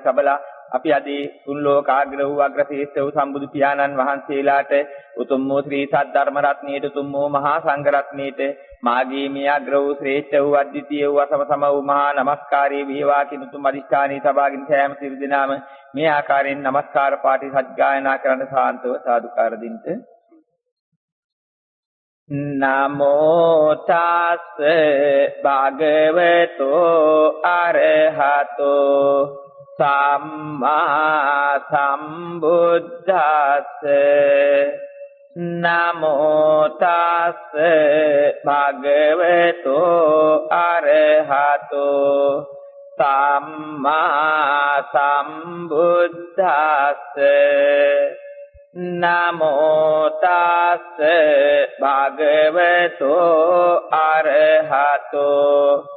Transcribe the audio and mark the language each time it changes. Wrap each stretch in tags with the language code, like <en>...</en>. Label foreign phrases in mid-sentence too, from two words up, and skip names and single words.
<si>සබලා අපි අද තුන් ලෝකාග්‍ර වූ අග්‍රශ්‍රේෂ්ඨ වූ සම්බුදු පියාණන් වහන්සේලාට උතුම් වූ ශ්‍රී සද්ධර්ම රත්නයේට උතුම් වූ මහා සංඝ රත්නයේට මාගේ මේ අග්‍ර වූ ශ්‍රේෂ්ඨ වූ අද්විතීය වූ අසම වූ මහා නමස්කාරයේ වේවා කියන උතුම් අධිෂ්ඨානයේ සබාගින් සෑම සියලු දෙනාම මේ ආකාරයෙන් නමස්කාර පාඨය සත්ගායනා කරන සාන්තව සාදුකාර දින්ට</si> <pi>නමෝ තස් භගවතෝ අරහතෝ සම්මා සම්බුද්දස්ස නමෝ තස් භගවතෝ අරහතෝ සම්මා සම්බුද්දස්ස නමෝ තස් භගවතෝ අරහතෝ</pi>